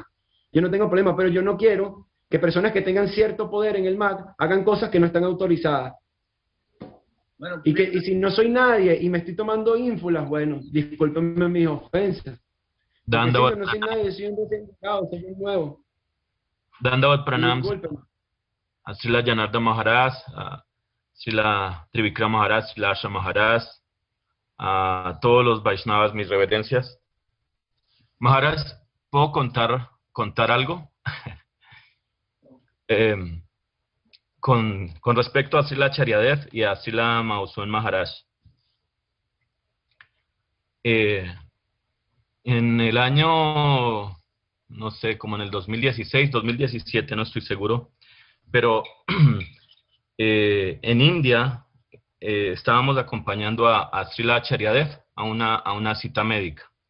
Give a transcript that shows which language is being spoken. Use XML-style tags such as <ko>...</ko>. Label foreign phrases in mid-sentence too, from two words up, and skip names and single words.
<es>Yo no tengo problema, pero yo no quiero que personas que tengan cierto poder en el Match hagan cosas que no están autorizadas. Bueno, y si no soy nadie y me estoy tomando ínfulas, bueno, discúlpenme mis ofensas. Dando yo no soy nadie, soy un recién llegado, soy un nuevo.</es> <sa>Dandavat pranams</sa> <es>Discúlpenme. a Srila Janardana Maharaj, a Srila Trivikram Maharaj, Srila Asha Maharaj, a todos los Vaishnavas, mis reverencias. Maharaj, ¿puedo contar algo? Con respecto a Srila Charyadev y a Srila Madhusudan Maharaj. En el año, no sé, como en el 2016, 2017, no estoy seguro, pero en India estábamos acompañando a Srila Charyadev a una cita médica.</es>